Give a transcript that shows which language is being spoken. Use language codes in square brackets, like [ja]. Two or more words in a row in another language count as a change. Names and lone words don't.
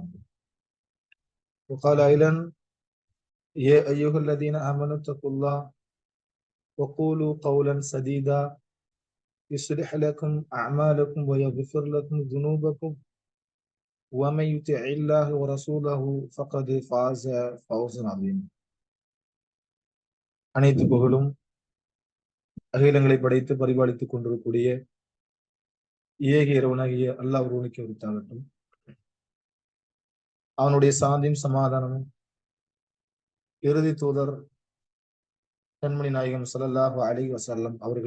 [ar] وقال أيضا: يا أيها الذين آمنوا اتقوا الله وقولوا قولا سديدا يصلح لكم أعمالكم ويغفر لكم ذنوبكم ومن يطع الله ورسوله فقد فاز فوزا عظيما. [ta] அனைத்து புகழும் அகிலங்களை படைத்து பரிபாலித்துக் கொண்டிருக்கக்கூடிய ஏக இறைவனாகிய அல்லாஹ் ஒருவனுக்கு உரித்தாகட்டும். அவனுடைய சாந்தியும் சமாதானமும் இறுதி தூதர் கண்மணி நாயகம் [ar] صلى الله عليه وسلم [ta] அவர்கள்